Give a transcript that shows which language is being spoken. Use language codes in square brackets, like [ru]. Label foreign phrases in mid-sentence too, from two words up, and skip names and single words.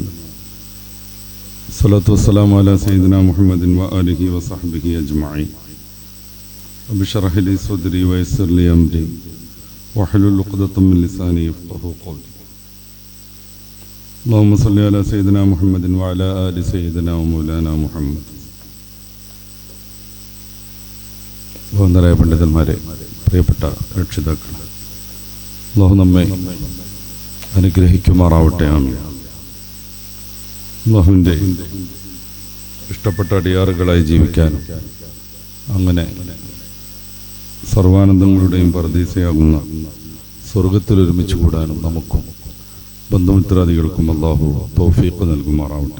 [ar] الصلاة والسلام على سيدنا محمد وآله وصحبه أجمعين. رب اشرح لي صدري ويسر لي أمري واحلل عقدة من لساني يفقهوا قولي. اللهم صل على سيدنا محمد وعلى آل سيدنا ومولانا محمد. [ml] ബഹുമാനരായ പണ്ഡിതന്മാരെ, പ്രിയപ്പെട്ട രക്ഷിതാക്കൾ, അല്ലാഹു നമ്മെ അനുഗ്രഹിക്കുമാറാവട്ടെ. ആമീൻ. അല്ലാഹുവിൻ്റെ ഇഷ്ടപ്പെട്ട അടിയാറുകളായി ജീവിക്കാനും അങ്ങനെ സർവാനന്ദങ്ങളുടെയും പർദീസയാകുന്ന സ്വർഗത്തിൽ ഒരുമിച്ച് കൂടാനും നമുക്കും ബന്ധുമിത്രാദികൾക്കും അല്ലാഹു തൗഫീഖ് നൽകുമാറാവട്ടെ.